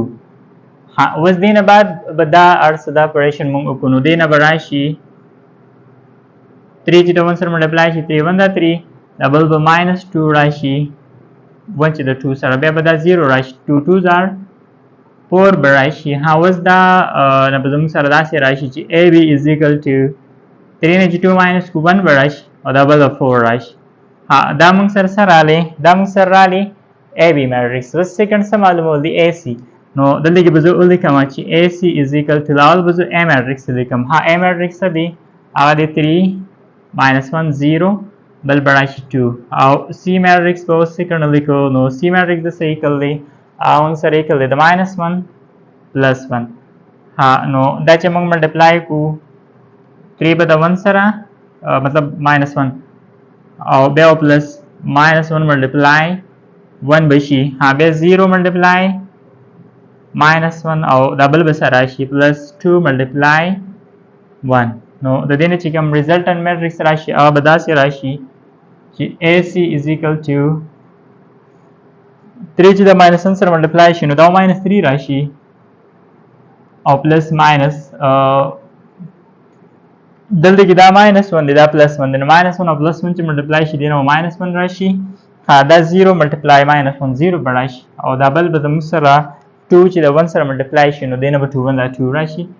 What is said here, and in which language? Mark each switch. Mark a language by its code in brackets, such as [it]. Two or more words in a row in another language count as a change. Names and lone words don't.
[ps] اوس دې نه بعد به دا ارڅ دا اپریشن موږ وکړو نو دې نه به راشي 3 چې د 1 سره ملټیپلای شي 3 1 دا 3 دا بل به -2 راشي 1 چې د 2 سره بیا به دا 0 راشي 2 2 زار 4 به راشي. اوس دا نه به زموږ سره داسې راشي چې [en] AB is equal to [ps] 3 نه چې 2 - 1 به راشي او دا بل 4 راشي. دا موږ سره څه رالی؟ دا موږ سره رالی AB میټرکس. اوس سیکنډ څه معلومول دی؟ AC. نو دلته کې به زه ولیکم چې [en] AC is equal to [ps] لاول به زه A میټرکس لیکم. A میټرکس څه دی؟ هغه دی 3 - 1 0 بل به راشي 2 او C میټرکس به اوس سیکنډ لیکو. نو C میټرکس د څه ایکل دی؟ موږ سره ایکل دی د -1 پلس 1. نو دا چې موږ ملټیپلای کو 3 به د 1 سره مطلب -1 او بیا پلس -1 ملټیپلای 1 به شي. بیا 0 ملټیپلای -1 او دا بل به سره راشي پلس 2 ملټیپلای 1. نو د دې نه چې کوم [en] resultant matrix [ps] راشي هغه به داسې راشي چې [en] AC is equal to [ps] 3 چې د -1 سره ملټیپلای شي نو دا -3 راشي او [en] plus minus [ps] دلته کې دا -1 دی دا +1 دی نو -1 او +1 چې ملټیپلای شي دی نو -1 راشي. دا 0 ملټیپلای -1 0 به راشي او دا بل به زموږ سره 2 چې د 1 سره ملټیپلای شي نو دی نه به 2 1 دا 2 راشي.